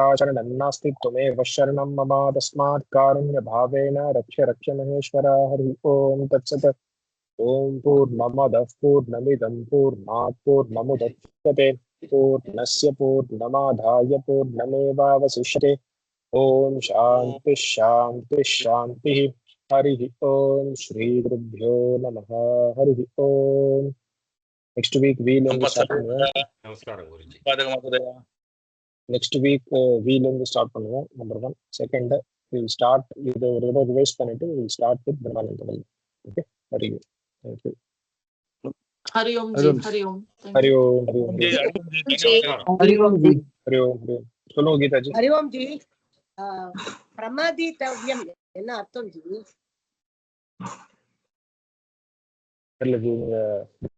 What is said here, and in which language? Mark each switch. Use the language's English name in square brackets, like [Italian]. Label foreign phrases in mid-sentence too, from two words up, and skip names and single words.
[Sanskrit] शरणं नास्ति त्वमेव शरणं मम तस्मात् कारुण्यभावेन रक्ष रक्ष महेश्वर हरि ओम तत्सत् ओम पूर्णमदः पूर्णमिदं पूर्णात् पूर्णमुदच्यते पूर्णस्य पूर्णमादाय पूर्णमेवावशिष्यते ओम शांति शांति शांतिः हरिः ओम श्री गुरुभ्यो नमः हरिः ओम [English] next week we'll start [Telugu] నమస్కారం గురుజీ [English] next week we'll start பண்ணுவோம் number 1 second we'll start with the reverse பண்ணிட்டு we'll start with Brahmanandam okay very good thank you [Hindi] हरि ओम जी हरि ओम हरि ओम हरि ओम हरि ओम जी हरि ओम सुनो गीता जी हरि ओम जी [Tamil] प्रमादितव्यम என்ன அர்த்தம் ஜி அல்லது